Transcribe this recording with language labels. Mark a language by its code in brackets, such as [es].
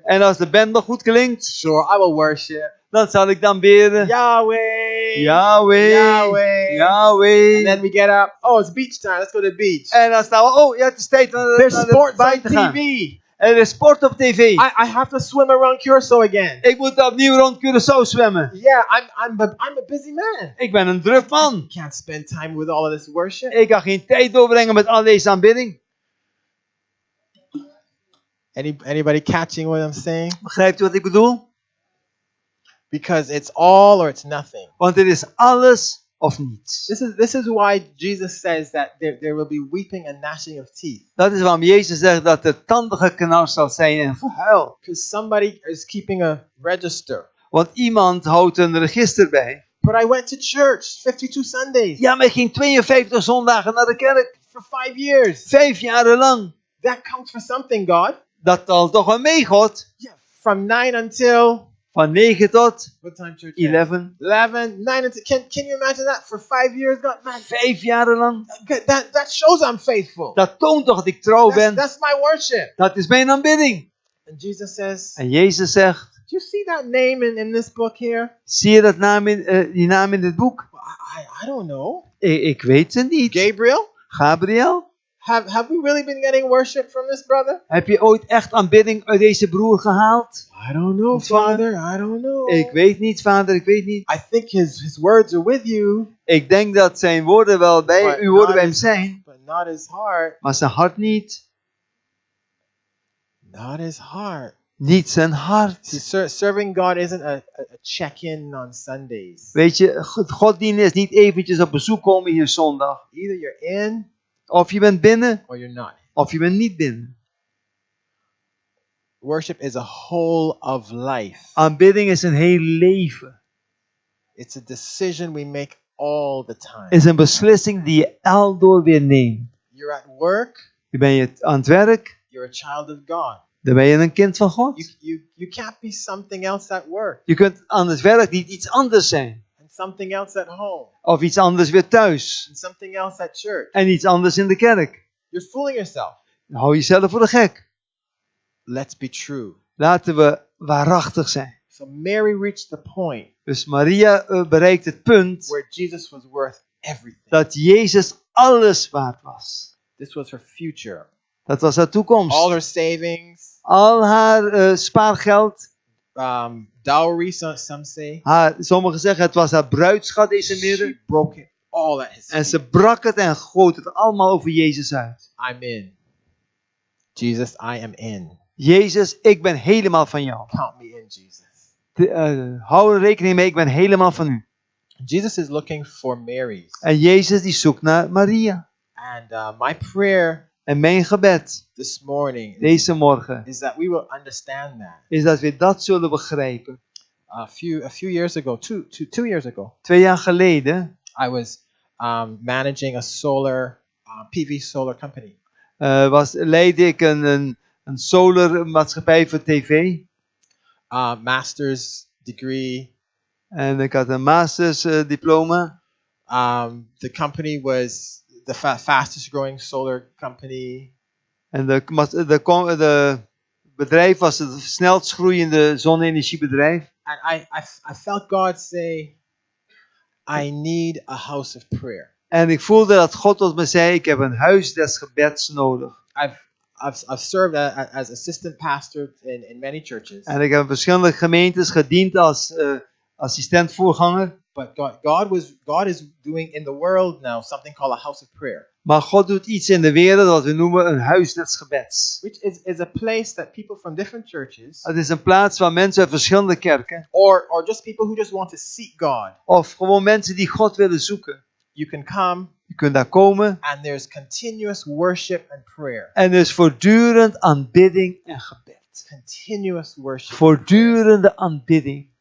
[nl] En als de band nog goed klinkt, [en] sure, I will worship. [nl] dan zal ik dan bidden. Yahweh. Yahweh. Yahweh. Yahweh. [en] And then we get up. Oh, it's beach time. Let's go to the beach. [nl] En dan staan we, oh ja, het is tijd om [en] There's [nl] naar de [en] sports [nl] baai [en] on [nl] te gaan. [en] TV. [nl] Er is sport op tv. [en] I have to swim around Curacao again. [nl] Ik moet opnieuw rond Curaçao zwemmen. [en] Yeah, I'm a busy man. [nl] Ik ben een druk man. [en] Can't spend time with all of this worship. [nl] Ik kan geen tijd doorbrengen met al deze aanbidding. [en] Anybody catching what I'm saying? [nl] Begrijpt u wat ik bedoel? [en] Because it's all or it's nothing. [nl] Want het is alles of niets. [en] This is why Jesus says that there will be weeping and gnashing of teeth. [nl] Dat is waarom Jezus zegt dat er tandengeknars zal zijn en gehuil. [en] Because somebody is keeping a register. [nl] Want iemand houdt een register bij. [en] But I went to church 52 Sundays [nl] Ja, maar ik ging 52 zondagen naar de kerk. [en] for 5 years. [nl] 5 jaar lang. [en] That counts for something, God. [nl] Dat telt toch wel mee, God? [en] Yeah. From 9 until [nl] Van 9 tot [en] what time church? 11. 11, 9 until. Can you imagine that for 5 years, God? Man, [nl] 5 jaar lang. [en] that shows I'm faithful. [nl] Dat toont toch dat ik trouw ben. [en] That's my worship. [nl] Dat is mijn aanbidding. [en] And Jesus says, [nl] En Jezus zegt, [en] you see that name in this book here? [nl] Zie je dat die naam in dit boek? [en] I don't know. [nl] Ik weet het niet. [en] Gabriel? [nl] Gabriel? [en] Have we really been getting worship from this brother? [nl] Heb je ooit echt aanbidding uit deze broer gehaald? [en] I don't know, Father. I don't know. [nl] Ik weet niet, vader, ik weet niet. [en] I think his words are with you, [nl] Ik denk dat zijn woorden wel bij uw woorden bij hem zijn, [en] but not his heart. [nl] maar zijn hart niet. [en] Not his heart. [nl] Niet zijn hart. [en] See, serving God isn't a check-in on Sundays. [nl] Weet je, God dienen is niet eventjes op bezoek komen hier zondag. [en] Either you're in [nl] Of je bent binnen, [en] or you're not. [nl] of je bent niet binnen. [en] Worship is a whole of life. [nl] Aanbidding is een heel leven. [en] It's a decision we make all the time. [nl] Is een beslissing die je aldoor weer neemt. [en] You're at work, [nl] Je bent aan het werk, [en] you're a child of God. [nl] dan ben je een kind van God. [en] You can't be something else at work [nl] Je kunt aan het werk niet iets anders zijn. [en] and something else at home [nl] Of iets anders weer thuis. [en] and something else at church. [nl] En iets anders in de kerk. [en] You're fooling yourself. [nl] Dan hou jezelf voor de gek. [en] Let's be true. [nl] Laten we waarachtig zijn. [en] So Mary reached the point [nl] Dus Maria bereikt het punt [en] where Jesus was worth everything. [nl] dat Jezus alles waard was. [en] This was her future. [nl] Dat was haar toekomst. [en] All her savings, [nl] Al haar spaargeld. [en] dowry, some say. [nl] Sommigen zeggen het was haar bruidschat deze [en] She [nl] midden. [en] broke it all at his [nl] En [en] feet. [nl] ze brak het en goot het allemaal over Jezus uit. [en] I'm in. Jesus, I am in. [nl] Jezus, ik ben helemaal van jou. [en] Count me in, Jesus. [nl] Hou er rekening mee, ik ben helemaal van u. [en] Jesus is looking for Marys. [nl] En Jezus die zoekt naar Maria. [en] And my prayer [nl] En mijn gebed [en] this morning [nl] deze morgen [en] is that we will understand that. [nl] is dat we dat zullen begrijpen. [en] A few years ago, two years ago, [nl] 2 jaar geleden [en] I was managing a PV solar company. [nl] leidde ik een solar maatschappij voor tv. [en] Master's degree. [nl] En ik had een masters diploma. [en] The company was the fastest growing solar company. [nl] En de bedrijf was het snelst groeiende zonne-energiebedrijf. [en] And I felt God say, I need a house of prayer. [nl] En ik voelde dat God tot me zei, ik heb een huis des gebeds nodig. [en] I've served as assistant pastor in many churches. [nl] En ik heb in verschillende gemeentes gediend als assistent-voorganger. [en] But God is doing in the world now something called a house of prayer. [nl] Maar God doet iets in de wereld wat we noemen een huis des gebeds. [en] Which is a place that people from different churches, [nl] Het is een plaats waar mensen uit verschillende kerken, [en] or just people who just want to seek God, [nl] of gewoon mensen die God willen zoeken. [en] you can come [nl] Je kunt daar komen [en] and there's continuous worship and prayer. [nl] en dus voortdurend aanbidding en gebed. [en] Continuous worship. [nl] Voortdurende aanbidding.